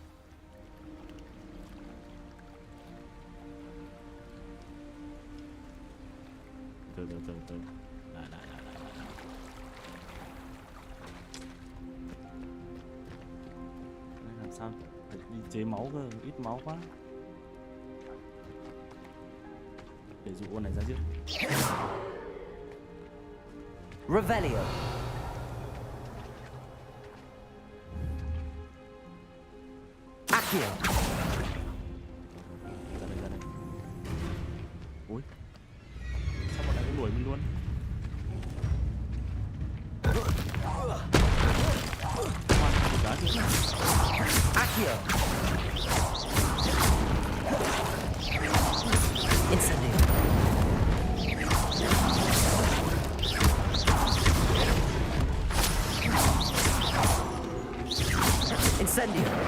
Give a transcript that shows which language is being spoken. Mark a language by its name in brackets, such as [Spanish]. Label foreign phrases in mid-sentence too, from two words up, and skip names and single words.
[Vietnamese] Từ. Lại. Làm sao phải đi chế máu cơ, ít máu quá. Để dụ con này ra trước. Revelio. Accio. Ra đây. Ui. Sao bọn này cũng đuổi mình luôn? Accio. Incendio. Incendio.